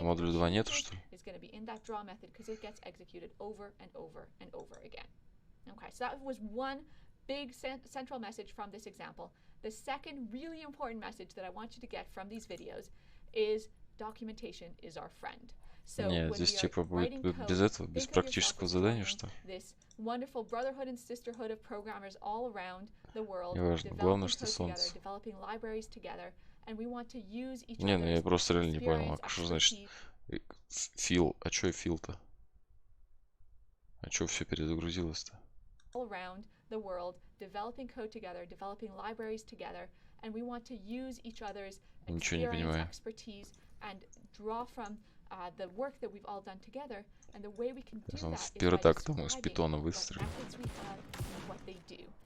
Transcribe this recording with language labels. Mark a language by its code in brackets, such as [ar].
[ru] Модуля 2 нету, что ли? [en] is going to be in that draw method because it gets executed over and over and over again. Okay, so that was one big central message from this example. The second really important message that I want you to get from these videos is documentation is our friend. So [ru] Нет, здесь типа будет без этого, без практического задания, что? [en] This wonderful brotherhood and sisterhood of programmers all around the world, [ru] Главное, что солнце. [en] developing libraries together, and we want to use each [ru] Не, ну я просто реально не понял, [en] experience, [ru] а что значит фил? А что фил-то? А что все перезагрузилось-то? [en] all around the world, developing code together, developing libraries together, and we want to use each other's experience, expertise, and draw from the work that we've all done together. And the way we can do that is by describing what methods we have and what they do.